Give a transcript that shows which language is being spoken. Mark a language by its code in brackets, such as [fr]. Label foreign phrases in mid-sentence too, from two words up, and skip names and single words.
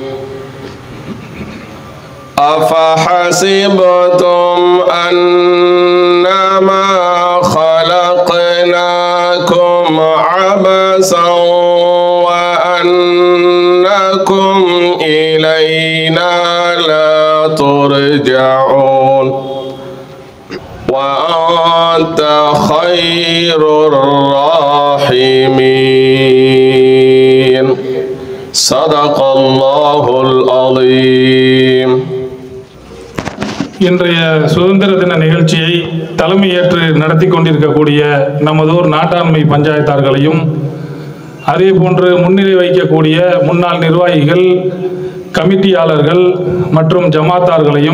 [ar] أفحسبتم أنما خلقناكم عبثا وأنكم إلينا لا ترجعون وأنت خير الراحمين. صدق الله العظيم. [ta] இன்றைய சுதந்திர தின நிகழ்ச்சியை தலைமையேற்று நடத்தி கொண்டிருக்கக்கூடிய நமதூர் நாட்டாண்மை பஞ்சாயத்தார்களையும் அதே போன்று முன்னிலை வைக்கக்கூடிய முன்னாள் நிர்வாகிகள், கமிட்டியாளர்கள் மற்றும் ஜமாத்தார்களையும்,